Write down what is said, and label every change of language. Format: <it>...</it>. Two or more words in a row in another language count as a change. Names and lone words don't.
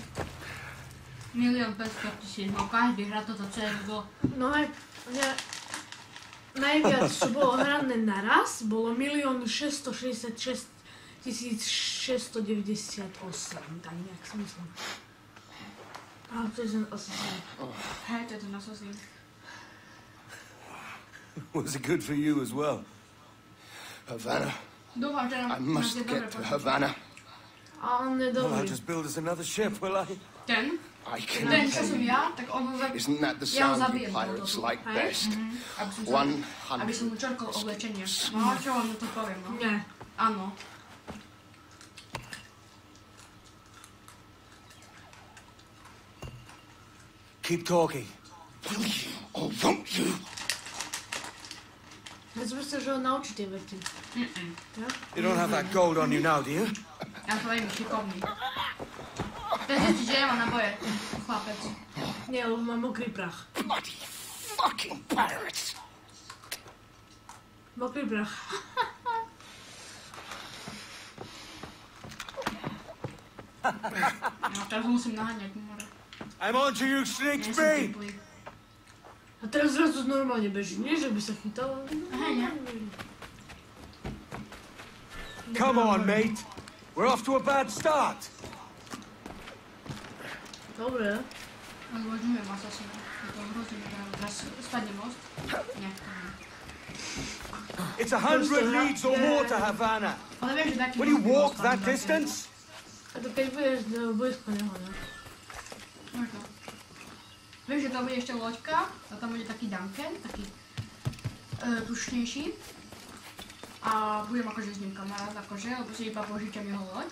<sk>1 500 000, no každý hrá toto CSGO. No hej, najviac, čo bolo hrané naraz, bolo 1 666 698, tak nejak si myslím. A to je ten Assassin. Hej, to je ten Assassin.</sk> <en>Was it good for you as well? Havana.</en> <sk>Dúfam, že</sk> <en>I must get to Havana.</en> <sk>A on je</sk> <en>Well,</en> <sk>dobrý.</sk> <en>I'll just build us another ship, will I?</en> <sk>Ten?</sk> <en>I can</en> <sk>Ten, čo som</sk> <en>pay you.</en> <sk>ja, tak on ho</sk> <en>Isn't that the</en> <sk>ja ho</sk> <en>sound</en> <sk>zabijem.</sk> <en>you pirates</en> <sk>toto.</sk> <en>like</en> <sk>Hej?</sk> <en>best?</en> <sk>Aby som mu čerkol oblečenie. No a čo vám to poviem, no? Nie. Áno.</sk> <en>Keep talking. Will you or won't you?</en> <sk>Ja si myslím, že ho naučí tie vety.</sk> <en>You don't have that gold on you now, do you?</en> <sk>Ja som veľmi šikovný. Ten zistí, že nemá naboje, chlapec. Nie, lebo má mokrý prach.</sk> <en>Bloody fucking pirates!</en> <sk>Mokrý prach. No, teraz ho musím naháňať, more.</sk> <en>I'm on to you, Snakes</en> <sk>Nie som</sk> <en>B!</en> <sk>triplý. A teraz zrazu normálne beží. Nie, že by sa chytal. Aha, nie?</sk> <en>Come on, mate. We're off to a bad start.</en> <sk>Dobre. Zložňujem asasina. Je to hrozný, teraz spadne most. Nie, to nie.</sk> <en>It's 100 leagues or more to Havana.</en> <sk>Ale vieš, že taký</sk> <en>Will you</en> <sk>most by</sk> <en>walk</en> <sk>bol</sk> <en>that</en> <sk>spadnúť</sk> <en>distance?</en> <sk>A to keď budeš blízko neho, ne? Možno. Vieš, že to bude ešte loďka a tam bude taký Duncan, taký tušnejší. A budem akože s ním kamarát, akože, lebo si iba požičam jeho loď.</sk>